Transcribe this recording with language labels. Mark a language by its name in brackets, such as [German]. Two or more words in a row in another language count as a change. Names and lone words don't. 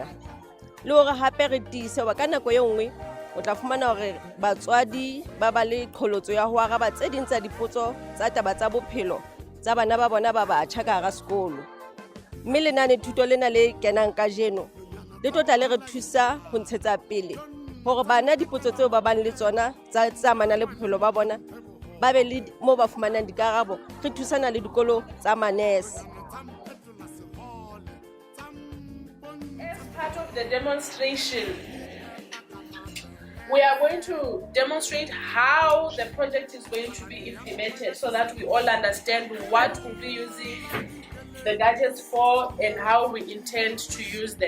[Southern Sotho] Le hore hape re tiise wa ka nako e nngwe o tla fumana hore batswadi ba ba le qholotso ya ho araba tse ding tsa dipotso tsa taba tsa bophelo tsa bana ba bona ba batjha ka hara sekolo. Mme lenane thuto lena le kenang kajeno le tla le re thusa ho ntshetsa pele hore bana dipotso tseo ba bang le tsona tsa tsamana le bophelo ba bona ba be le mo ba fumanang dikarabo. Re thusana le dikolo tsa manese. [English] As part of the demonstration, we are going to demonstrate how the project is going to be implemented so that we all understand what we'll be using the gadgets for and how we intend to use them.